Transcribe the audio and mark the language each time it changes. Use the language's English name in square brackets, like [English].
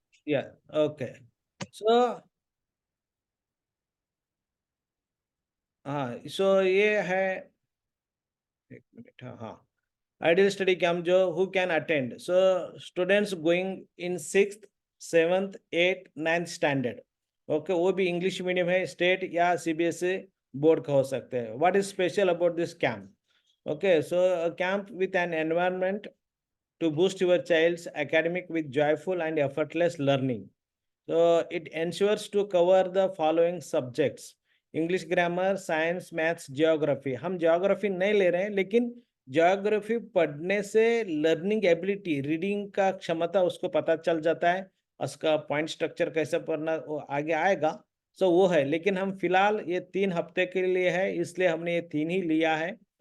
[English] या okay, so हाँ, [Hindi] सो ये है, एक मिनट, हाँ हाँ, [English] Ideal study camp जो who can attend, so students going in 6th 7th 8th 9th standard. [Hindi] Okay, वो भी इंग्लिश मीडियम है, स्टेट या सीबीएसई बोर्ड का हो सकते हैं। [English] What is special about this camp? Okay, so a camp with an environment to boost your child's academic with joyful and effortless learning. So it ensures to cover the following subjects: English grammar, science, maths, geography. [Hindi] हम geography नहीं ले रहे हैं, लेकिन geography पढ़ने से [English] learning ability, [Hindi] reading का क्षमता उसको पता चल जाता है, उसका point structure कैसे पढ़ना वो आगे आएगा। सो वो है, लेकिन हम फिलहाल ये 3 हफ्ते के लिए है, इसलिए हमने ये 3 ही लिया है।